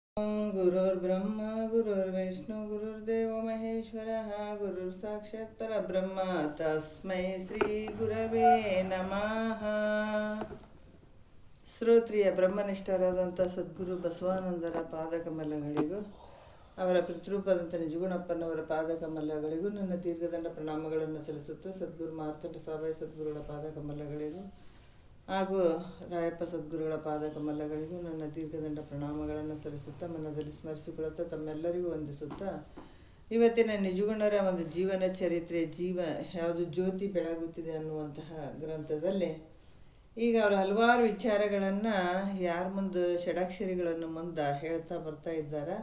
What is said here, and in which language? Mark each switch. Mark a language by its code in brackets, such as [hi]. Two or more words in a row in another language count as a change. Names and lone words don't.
[sa] गुरुर्ब्रह्मा गुरुर्विष्णु गुरुर्देव महेश्वरः गुरुर् साक्षात् परब्रह्म तस्मै ಶ್ರೀ ಗುರವೇ ನಮಃ. [kn] ಶ್ರೋತ್ರಿಯ ಬ್ರಹ್ಮನಿಷ್ಠರಾದಂಥ ಸದ್ಗುರು ಬಸವಾನಂದರ ಪಾದಕಮಲಗಳಿಗೂ ಅವರ ಪಿತೃರೂಪದಂಥ ನಿಜಗುಣಪ್ಪನವರ ಪಾದಕಮಲಗಳಿಗೂ ನನ್ನ ದೀರ್ಘದಂಡ ಪ್ರಣಾಮಗಳನ್ನು ಸಲ್ಲಿಸುತ್ತಾ ಸದ್ಗುರು ಮಾರ್ಕಂಡ ಸಾಬಾಯಿ ಸದ್ಗುರುಗಳ ಪಾದಕಮಲಗಳಿಗೂ ಹಾಗೂ ರಾಯಪ್ಪ ಸದ್ಗುರುಗಳ ಪಾದಕಮಲಗಳಿಗೂ ನನ್ನ ದೀರ್ಘದಂಡ ಪ್ರಣಾಮಗಳನ್ನು ಸಲ್ಲಿಸುತ್ತಾ ಮನದಲ್ಲಿ ಸ್ಮರಿಸಿಕೊಳ್ಳುತ್ತಾ ತಮ್ಮೆಲ್ಲರಿಗೂ ವಂದಿಸುತ್ತಾ ಇವತ್ತಿನ ನಿಜಗುಣರ ಒಂದು ಜೀವನ ಚರಿತ್ರೆ ಯಾವುದು ಜ್ಯೋತಿ ಬೆಳಗುತ್ತಿದೆ ಅನ್ನುವಂತಹ ಗ್ರಂಥದಲ್ಲಿ ಈಗ ಅವರು ಹಲವಾರು ವಿಚಾರಗಳನ್ನು ಯಾರ ಮುಂದೆ ಷಡಾಕ್ಷರಿಗಳನ್ನು ಮುಂದೆ ಹೇಳ್ತಾ ಬರ್ತಾ ಇದ್ದಾರೆ.